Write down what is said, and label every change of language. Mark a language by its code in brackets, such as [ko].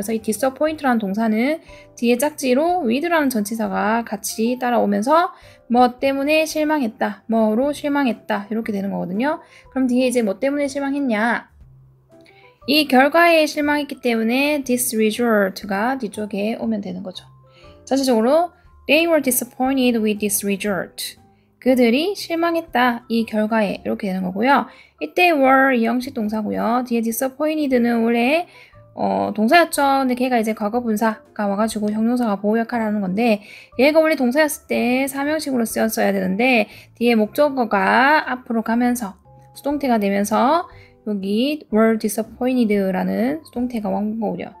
[ko] 그래서 이 disappoint라는 동사는 뒤에 짝지로 with라는 전치사가 같이 따라오면서 뭐 때문에 실망했다, 뭐로 실망했다 이렇게 되는 거거든요. 그럼 뒤에 이제 뭐 때문에 실망했냐? 이 결과에 실망했기 때문에 this result가 뒤쪽에 오면 되는 거죠. 전체적으로 [en] they were disappointed with this result. [ko] 그들이 실망했다. 이 결과에 이렇게 되는 거고요. 이때 were 이 형식 동사고요. 뒤에 disappointed는 원래 동사였죠. 근데 걔가 이제 과거 분사가 와가지고 형용사가 보호 역할을 하는 건데 얘가 원래 동사였을 때 사명식으로 쓰였어야 되는데 뒤에 목적어가 앞으로 가면서 수동태가 되면서 여기 were disappointed라는 수동태가 온 거고요.